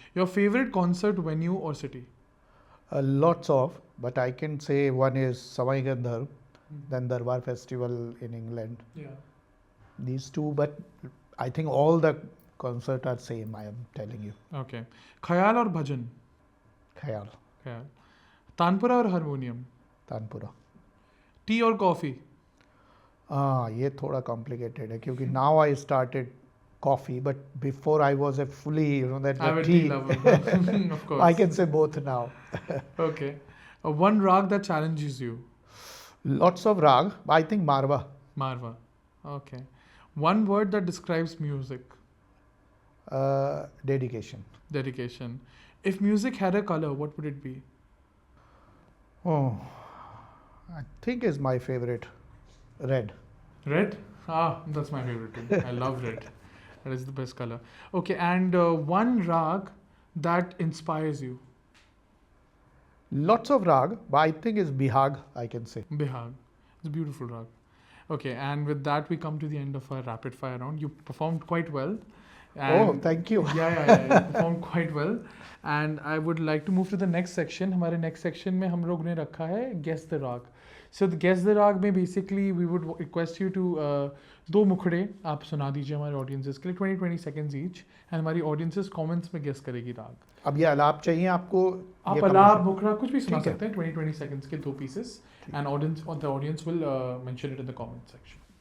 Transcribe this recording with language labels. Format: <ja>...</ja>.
<en>Your favorite concert venue or city? Lots of, but I can say one is Samay Gandharv, then Darbar Festival in England. Yeah. These two, but I think all the concerts are same, I am telling you. Okay.</en> <hi>Khayal और भजन? Khayal, ख्याल। तानपुरा और harmonium? Tanpura. T और coffee? ये थोड़ा complicated है क्योंकि</hi> <en>now I started coffee, but before I was a fully, that Avid tea. tea lover. Of course. I can say both now. Okay. One rag that challenges you. Lots of rag. I think Marwa. Marwa. Okay. One word that describes music. Dedication. Dedication. If music had a color, what would it be? Oh, I think is my favorite. Red. Red? Ah, that's my favorite too. I love red. That is the best color. Okay, and one rag that inspires you. Lots of rag, but I think is Bihag, I can say. Bihag. It's a beautiful rag. Okay, and with that we come to the end of our rapid fire round. You performed quite well. Oh, thank you. Yeah. You performed quite well. And I would like to move to the next section.</en> <hi>हमारे next section में हम लोग ने रखा है Guess the Rag.</hi> <en>So the Guess the Rag में basically we would request you to</en> <hi>दो मुखड़े आप सुना दीजिए हमारे</hi> <en>audiences के लिए 20 seconds each.</en> <hi>And हमारी audiences comments में guess करेगी राग. अब ये अलाप चाहिए आपको? आप अलाप मुखड़ा कुछ भी सुना सकते हैं 20 seconds के दो pieces.</hi> <en>And the audience will mention it in the comment section.</en>